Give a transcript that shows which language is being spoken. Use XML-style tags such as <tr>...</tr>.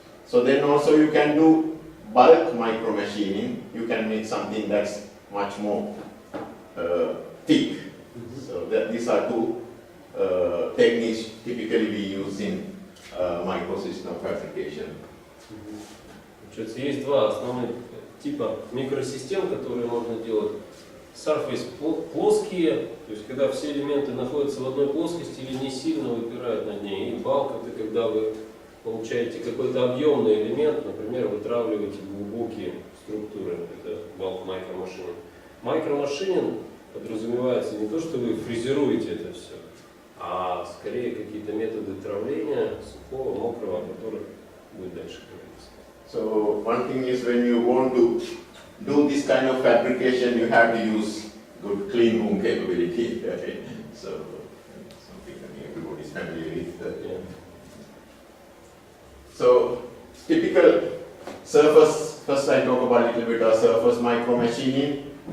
<en>So then also you can do bulk micromachining. You can make something that's much more thick. So these are two techniques typically we use in microsystem fabrication.</en> <ru>Есть два основных типа микросистем, которые можно делать. Surface плоские, то есть когда все элементы находятся в одной плоскости или не сильно выпирают над ней. И bulk — это когда вы получаете какой-то объемный элемент, например, вытравливаете глубокие структуры. Это bulk micromachining. Micromachining подразумевается не то, что вы фрезеруете это все, а скорее какие-то методы травления сухого, мокрого, о которых будет дальше говориться.</ru> <en>So one thing is when you want to do this kind of fabrication, you have to use good clean room capability. Right? So something everybody is familiar with. Yeah. So typical surface, first I talk about a little bit of surface micromachining.</en>